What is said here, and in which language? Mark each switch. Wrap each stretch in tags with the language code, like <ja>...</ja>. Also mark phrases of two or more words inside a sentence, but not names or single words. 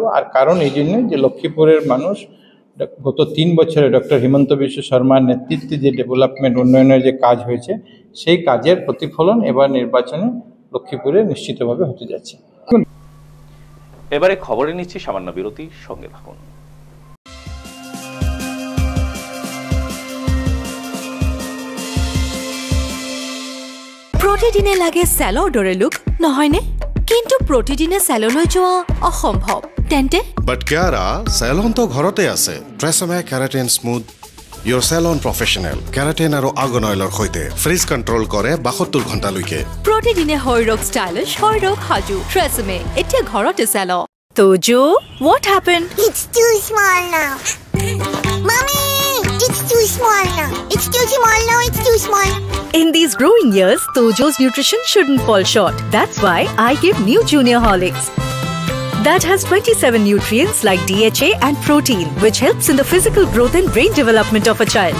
<bn>আর কারণ এই জন্য যে লক্ষ্মীপুরের মানুষ গত 3 বছরে ডক্টর হিমন্ত বিশ্ব শর্মার নেতৃত্বে যে ডেভেলপমেন্ট উন্নয়নের যে কাজ হয়েছে, সেই কাজের প্রতিফলন এবার নির্বাচনে লক্ষ্মীপুরে নিশ্চিতভাবে হতে যাচ্ছে। এবারে খবরে নিচ্ছি সামান্য বিরতি, সঙ্গে থাকুন।</bn> <as>প্ৰতিদিনে লাগে চেলৰদৰে লুক নহয়নে? কিন্তু প্ৰতিদিনে চেললৈ যোৱা অসম্ভৱ। তেন্তে বাট কিয়াৰা চেলন তো ঘৰতে আছে। ট্ৰেছমে কেৰাটিন স্মুথ</as> <en>your salon professional keratin</en> <as>আৰু আৰ্গন অইলৰ সৈতে</as> <en>frizz control</en> <as>কৰে 72 ঘণ্টালৈকে প্ৰতিদিনে হয়ৰক ষ্টাইলিছ হয়ৰক সাজু ট্ৰেছমে এতিয়া ঘৰতে চেল তোজো</as> <en>what happened It's too small now. Mommy, it's too small now. It's too small now. It's too small. In these growing years, Tojo's nutrition shouldn't fall short. That's why I give new Junior Horlicks. That has 27 nutrients like DHA and protein, which helps in the physical growth and brain development of a child.</en>